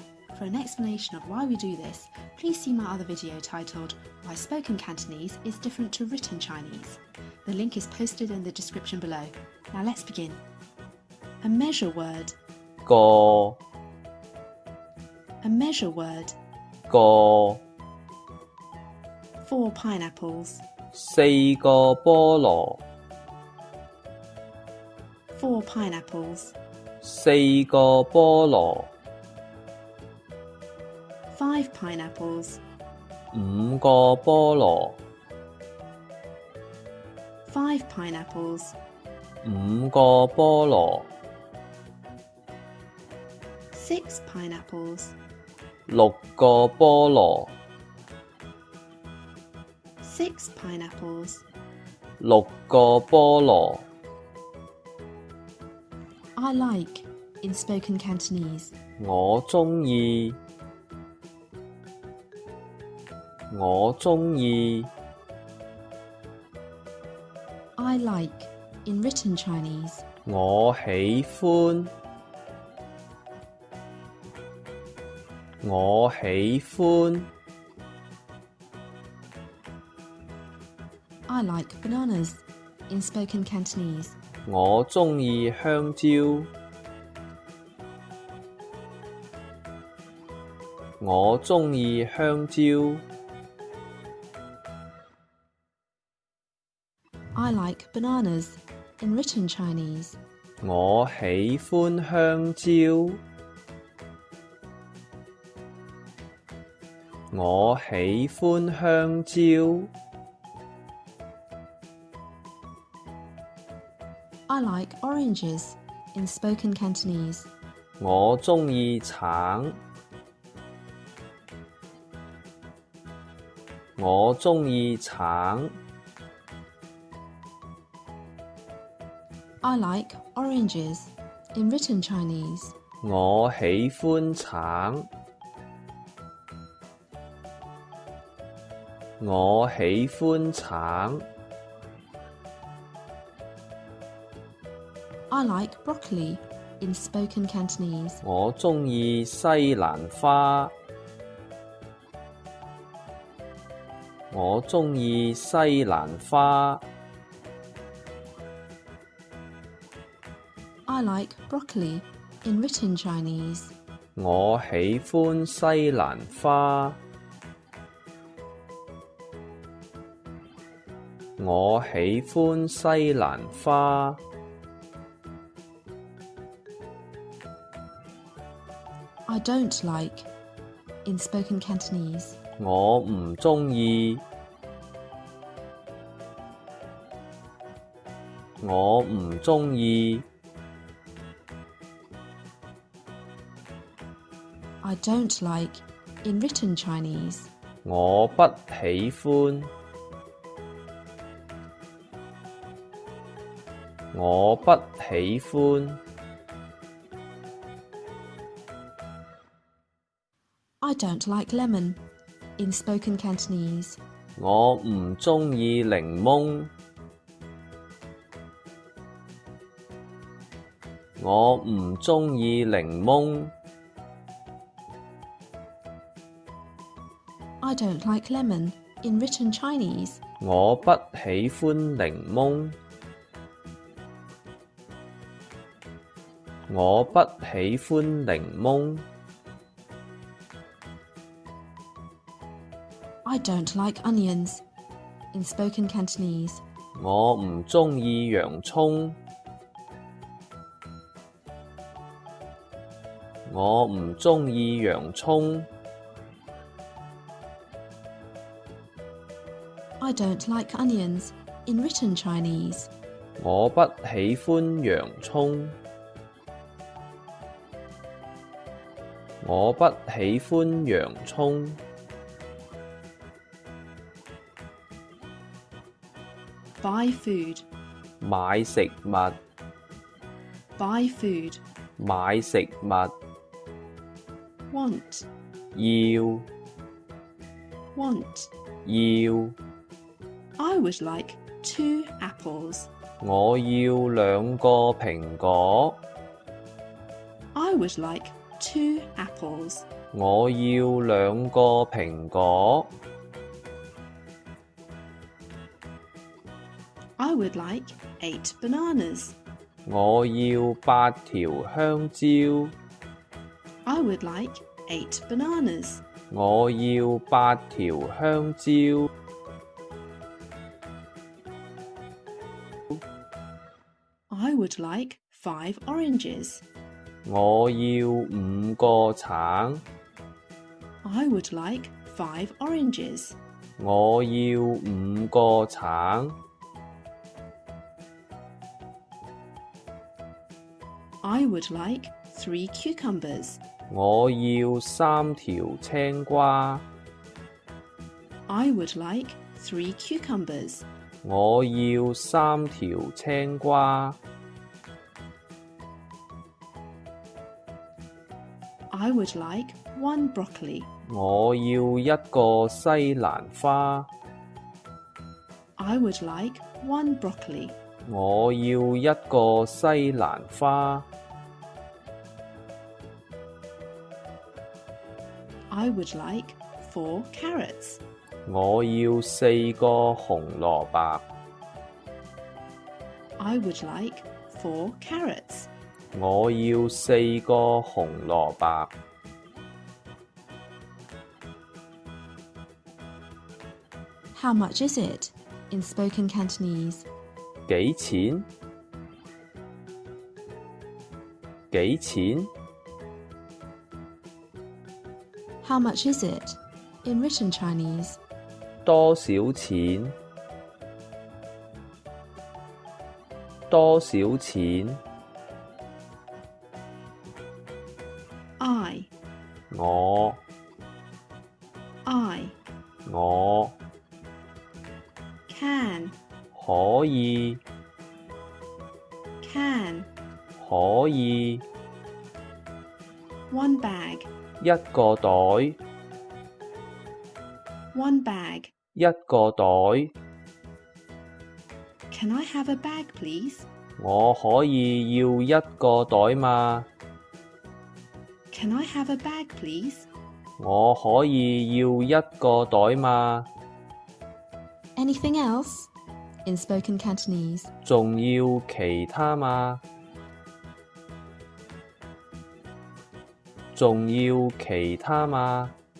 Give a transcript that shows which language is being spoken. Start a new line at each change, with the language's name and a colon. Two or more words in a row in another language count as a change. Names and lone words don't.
English: For an explanation of why we do this, please see my other video titled Why Spoken Cantonese is Different to Written Chinese. The link is posted in the description below. Now let's begin. A measure word.
Cantonese: 個
English: A measure word.
Cantonese: 個
English: 4 pineapples.
Cantonese: 4個菠蘿
English: 4 pineapples.
Cantonese: 4個菠蘿
English: 5 pineapples.
Cantonese: 5個菠蘿
English: 5 pineapples.
Cantonese: 5個菠蘿
English: 6 pineapples.
Cantonese: 6個菠蘿
English: 6 pineapples.
Cantonese: 6個菠蘿
English: I like in spoken Cantonese.
Cantonese: 我鍾意我鍾意
English: I like in written Chinese.
Cantonese: 我喜歡我喜歡
English: I like bananas in spoken Cantonese.
Cantonese: 我鍾意香蕉我鍾意香蕉
English: I like bananas in written Chinese.
Cantonese: 我喜歡香蕉我喜歡香蕉
English: I like oranges in spoken Cantonese.
Cantonese: 我鍾意橙我鍾意橙
English: I like oranges in written Chinese.
Cantonese: 我喜歡橙我喜歡橙
English: I like broccoli in spoken Cantonese.
Cantonese: 我鍾意西蘭花我鍾意西蘭花
English: I like broccoli in written Chinese.
Cantonese: 我喜歡西蘭花我喜歡西蘭花
English: I don't like in spoken Cantonese.
Cantonese: 我唔鍾意我唔鍾意
English: I don't like in written Chinese.
Cantonese: 我不喜歡我不喜歡
English: I don't like lemon in spoken Cantonese.
Cantonese: 我唔鍾意檸檬我唔鍾意檸檬
English: I don't like lemon in written Chinese.
Cantonese: 我不喜歡檸檬我不喜歡檸檬
English: I don't like onions in spoken Cantonese.
Cantonese: 我唔鍾意洋葱我唔鍾意洋葱
English: I don't like onions in written Chinese.
Cantonese: 我不喜歡洋葱我不喜歡洋葱
English: Buy food.
Cantonese: 買食物
English: Buy food.
Cantonese: 買食物
English: Want.
Cantonese: 要
English: Want.
Cantonese: 要
English: I would like 2 apples.
Cantonese: 我要2個蘋果。
English: I would like 2 apples.
Cantonese: 我要2個蘋果。
English: I would like 8 bananas.
Cantonese: 我要8條香蕉。
English: I would like 8 bananas.
Cantonese: 我要8條香蕉。
English: I would like 5 oranges.
Cantonese: 我要5個橙。
English: I would like 5 oranges.
Cantonese: 我要5個橙。
English: I would like 3 cucumbers.
Cantonese: 我要3條青瓜。
English: I would like 3 cucumbers.
Cantonese: 我要3條青瓜。
English: I would like 1 broccoli.
Cantonese: 我要1個西蘭花。
English: I would like 1 broccoli.
Cantonese: 我要1個西蘭花。
English: I would like 4 carrots.
Cantonese: 我要4個紅蘿蔔。
English: I would like 4 carrots.
Cantonese: 我要4個紅蘿蔔。
English: How much is it in spoken Cantonese?
Cantonese: 幾錢？幾錢？
English: How much is it in written Chinese?
Cantonese: 多少錢？多少錢？
English: I.
Cantonese: 我
English: Can.
Cantonese: 可以
English: Can.
Cantonese: 可以
English: 1 bag.
Cantonese: 一個袋
English: 1 bag.
Cantonese: 一個袋。
English: Can I have a bag, please?
Cantonese: 我可以要一個袋嗎？
English: Can I have a bag, please?
Cantonese: 我可以要一個袋嗎？
English: Anything else in spoken Cantonese?
Cantonese: 仲要其他嗎？仲要其他嗎？